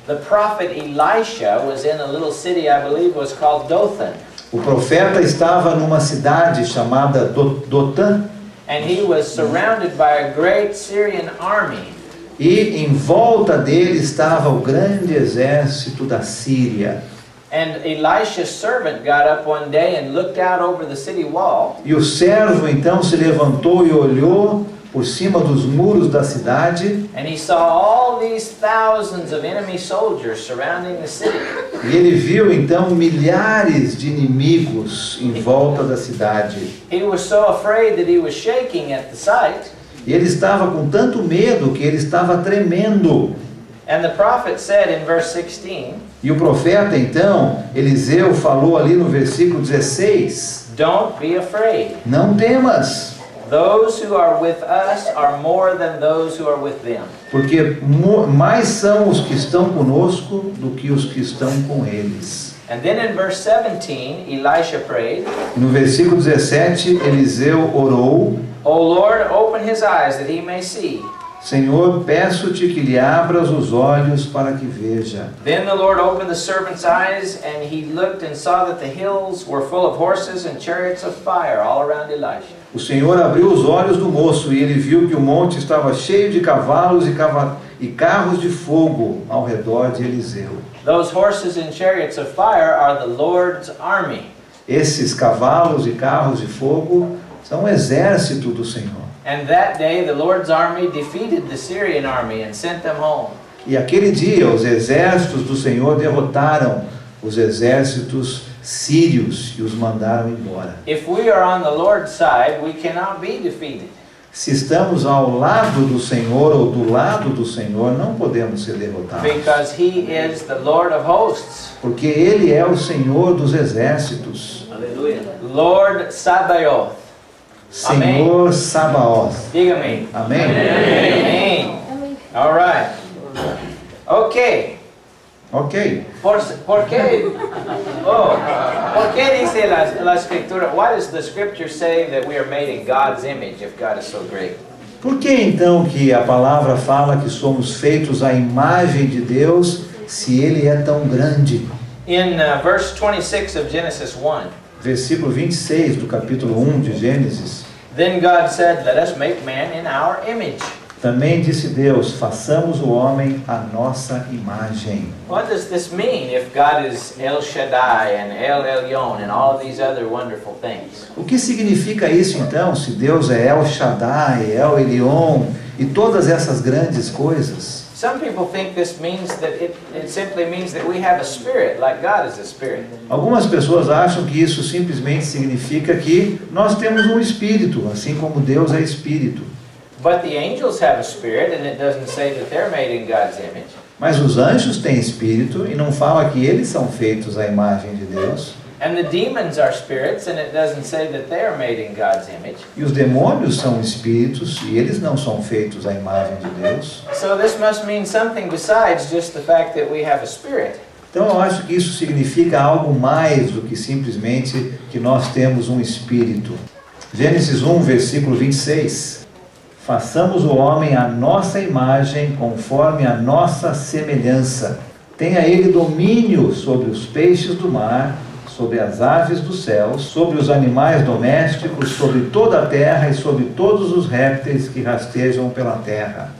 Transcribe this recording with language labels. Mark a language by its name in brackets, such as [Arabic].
[English] the prophet Elisha was in a little city, I believe was called Dothan. [Portuguese] O profeta estava numa cidade chamada Dotã, [English] And he was surrounded by a great Syrian army. [Portuguese] e em volta dele estava o grande exército da Síria. [English] And Elisha's servant got up one day and looked out over the city wall. [Portuguese] E o servo então se levantou e olhou por cima dos muros da cidade, [English] And he saw all these thousands of enemy soldiers surrounding the city. [Portuguese] e ele viu então milhares de inimigos em volta da cidade. [English] He was so afraid that he was shaking at the sight. [Portuguese] E ele estava com tanto medo que ele estava tremendo. [English] And the prophet said in verse 16, [Portuguese] E o profeta então, Eliseu, falou ali no versículo 16, [English] "Don't be afraid. [Portuguese] não temas, [English] Those who are with us are more than those who are with them." [Portuguese] porque mais são os que estão conosco do que os que estão com eles. [English] And then in verse 17, Elisha prayed, [Portuguese] No versículo 17, Eliseu orou: [English] "O Lord, open his eyes that he may see." [Portuguese] Senhor, peço-te que lhe abras os olhos para que veja. [English] Then the Lord opened the servant's eyes, and he looked and saw that the hills were full of horses and chariots of fire all around Elisha. [Portuguese] O Senhor abriu os olhos do moço e ele viu que o monte estava cheio de cavalos e carros de fogo ao redor de Eliseu. [English] Those horses and chariots of fire are the Lord's army. [Portuguese] Esses cavalos e carros de fogo são o exército do Senhor. [English] And that day the Lord's army defeated the Syrian army and sent them home. [Portuguese] E aquele dia os exércitos do Senhor derrotaram os exércitos sírios e os mandaram embora. [English] If we are on the Lord's side, we cannot be defeated. [Portuguese] Se estamos ao lado do Senhor ou do lado do Senhor, não podemos ser derrotados. [English] Because he is the Lord of hosts. [Portuguese] Porque Ele é o Senhor dos exércitos. [English] Hallelujah. Lord Sabaoth. [Portuguese] Senhor Sabaoth. Diga-me. Amém? [English] Amém. All right. Okay. Ok. [Portuguese] ¿Por qué? Oh, ¿por qué dice la escritura? [English] Why does the scripture say that we are made in God's image if God is so great? [Portuguese] Por que então que a palavra fala que somos feitos à imagem de Deus se Ele é tão grande? [English] In verse 26 of Genesis 1, [Portuguese] Versículo 26 do capítulo 1 de Gênesis. [English] then God said, "Let us make man in our image." [Portuguese] Também disse Deus, façamos o homem à nossa imagem. [English] What does this mean if God is El Shaddai and El Elyon and all of these other wonderful things? [Portuguese] O que significa isso então, se Deus é El Shaddai, El Elyon e todas essas grandes coisas? [English] Some people think this means that it simply means that we have a spirit, like God is a spirit. [Portuguese] Algumas pessoas acham que isso simplesmente significa que nós temos um espírito, assim como Deus é espírito. [English] But the angels have a spirit, and it doesn't say that they're made in God's image. [Portuguese] Mas os anjos têm espírito e não fala que eles são feitos à imagem de Deus. [English] And the demons are spirits, and it doesn't say that they are made in God's image. [Portuguese] E os demônios são espíritos e eles não são feitos à imagem de Deus. [English] So this must mean something besides just the fact that we have a spirit. [Portuguese] Então eu acho que isso significa algo mais do que simplesmente que nós temos um espírito. Gênesis 1, versículo 26. Façamos o homem à nossa imagem, conforme a nossa semelhança. Tenha ele domínio sobre os peixes do mar, sobre as aves dos céus, sobre os animais domésticos, sobre toda a terra e sobre todos os répteis que rastejam pela terra.